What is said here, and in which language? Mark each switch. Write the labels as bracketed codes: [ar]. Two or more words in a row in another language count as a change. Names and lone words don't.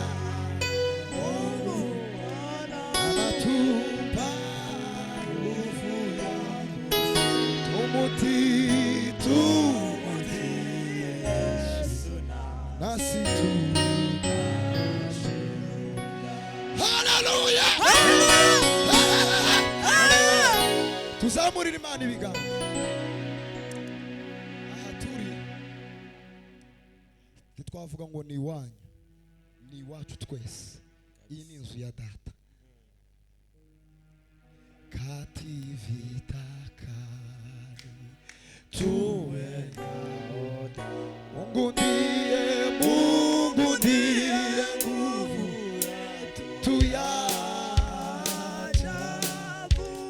[sw] Mungu anatupa nguvu ya kushinda. Tumutii Yesu nasi tutashinda. Haleluya! [rw] Tuzamurire Imana ibiganza. Aha turi ntitwavuga ngo ni iwanyu, ni iwacu twese. Iyi ni inzu ya data. [sw] Kati vita kali tuwe naoda. Mungu ndiye nguvu yetu ya ajabu.